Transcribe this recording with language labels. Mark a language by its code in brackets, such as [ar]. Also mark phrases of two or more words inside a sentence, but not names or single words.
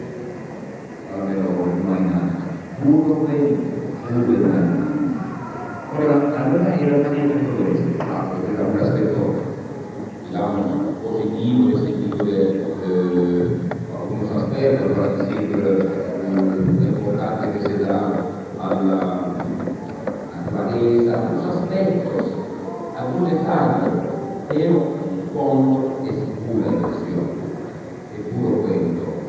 [es] No hay nada. Puro verdad. [it] Allora in realtà niente di tutto questo, perché da un aspetto, diciamo, positivo, restituire [es] algunos aspectos para decir lo importante que se da a la naturaleza, algunos aspectos, algún detalle, pero el fondo es pura ilusión, es puro cuento.